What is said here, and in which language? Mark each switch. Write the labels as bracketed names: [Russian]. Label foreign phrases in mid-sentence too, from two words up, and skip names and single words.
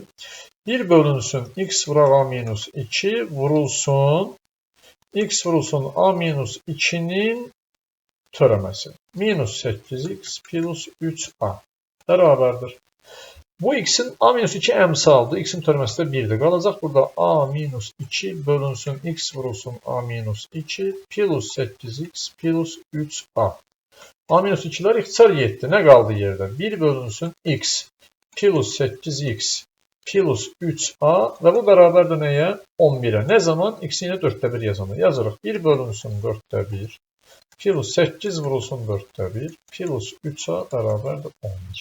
[Azerbaijani] 1 bölünsün x vuraq a minus 2 vurulsun x vurulsun a minus 2'nin törəməsi. Minus 8x plus 3a bərabərdir. Bu x'in a minus 2 əmsaldır. X'in törəməsi də 1'dir. Qalacaq burada a minus 2 bölünsün x vurulsun a minus 2 plus 8x plus 3a. A minus 2'lər ixtisar 7. Nə qaldı yerdə? 1 bölünsün x plus 8x plus 3a və bu bərabərdir nəyə? 11'ə. Nə zaman? X-i ilə 4də 1 yazanı. Yazırıq. 1 bölünsün 4də 1 plus 8 vurulsun 4də 1 plus 3a bərabərdir 11.